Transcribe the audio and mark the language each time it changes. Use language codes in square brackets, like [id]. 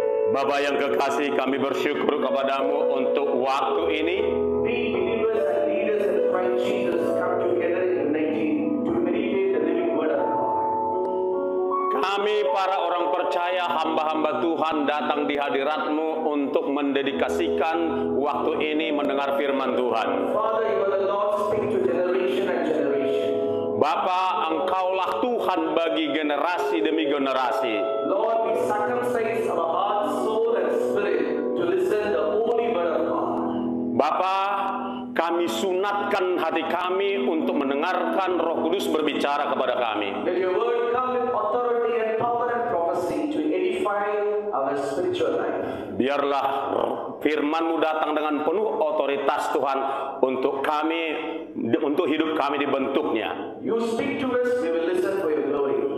[id] Bapa yang kekasih, kami bersyukur kepadamu untuk waktu ini. [en] We believers and leaders in Christ Jesus come together in unity to meditate the living word of God. [id] Kami para orang percaya, hamba-hamba Tuhan datang di hadirat-Mu untuk mendedikasikan waktu ini mendengar firman Tuhan. [en] Father, you are the Lord, speak to generation and generation. [id] Bapa, Engkaulah Tuhan bagi generasi demi generasi. [en] Lord, we circumcise our heart, soul, and spirit to listen the holy word of God. [id] Bapa, kami sunatkan hati kami untuk mendengarkan Roh Kudus berbicara kepada kami. [en] Let your word come with authority and power and prophecy to edify our spiritual life. [id] Biarlah firman-Mu datang dengan penuh otoritas Tuhan untuk kami, untuk hidup kami dibentuknya. [en] You speak to us, we will listen for your glory.